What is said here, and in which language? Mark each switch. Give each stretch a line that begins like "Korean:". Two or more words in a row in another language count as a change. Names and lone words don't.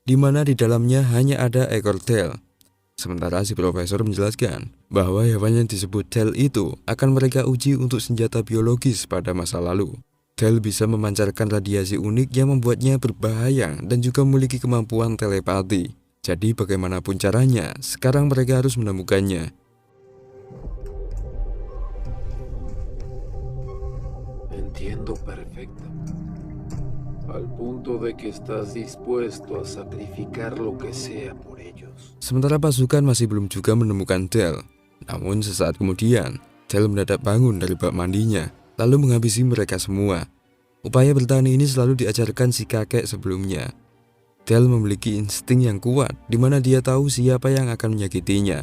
Indonesian: di mana di dalamnya hanya ada ekor Tail. Sementara si profesor menjelaskan bahwa hewan yang disebut Tail itu akan mereka uji untuk senjata biologis pada masa lalu. Tail bisa memancarkan radiasi unik yang membuatnya berbahaya dan juga memiliki kemampuan telepati. Jadi bagaimanapun caranya, sekarang mereka harus menemukannya.
Spanish: Entiendo perfecto. Al punto de que estás dispuesto a sacrificar lo que sea por ellos.
Indonesian: Sementara pasukan masih belum juga menemukan Tail. Namun sesaat kemudian, Tail mendadak bangun dari bak mandinya, lalu menghabisi mereka semua. Upaya bertahan ini selalu diajarkan si kakek sebelumnya. Tail memiliki insting yang kuat, di mana dia tahu siapa yang akan menyakitinya.